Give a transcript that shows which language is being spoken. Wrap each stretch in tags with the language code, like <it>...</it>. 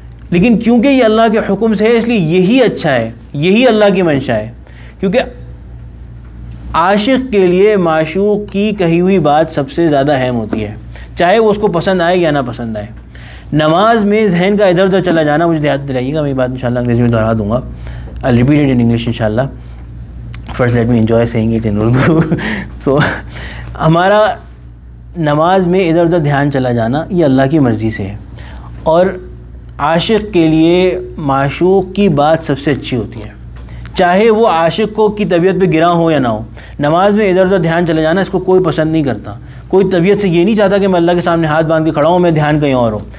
<ur>لیکن کیونکہ یہ اللہ کے حکم سے ہے اس لیے یہی اچھا ہے، یہی اللہ کی منشا ہے. کیونکہ عاشق کے لیے معشوق کی کہی ہوئی بات سب سے زیادہ اہم ہوتی ہے، چاہے وہ اس کو پسند آئے یا نہ پسند آئے. نماز میں ذہن کا ادھر ادھر چلا جانا، مجھے یاد دلائیے گا، میں یہ بات انشاءاللہ انگریزی میں دہرا دوں گا.</ur> <en>I'll repeat it in English inshallah. First let me enjoy saying it in Urdu.</en> <ur>So ہمارا نماز میں ادھر ادھر دھیان چلا جانا یہ اللہ کی مرضی سے ہے. اور عاشق کے لیے معشوق کی بات سب سے اچھی ہوتی ہے، چاہے وہ عاشق کو کی طبیعت پہ گراں ہو یا نہ ہو. نماز میں ادھر ادھر دھیان چلا جانا اس کو کوئی پسند نہیں کرتا. کوئی طبیعت سے یہ نہیں چاہتا کہ میں اللہ کے سامنے ہاتھ باندھ کے کھڑا ہوں، میں دھیان کہیں اور ہو.</ur>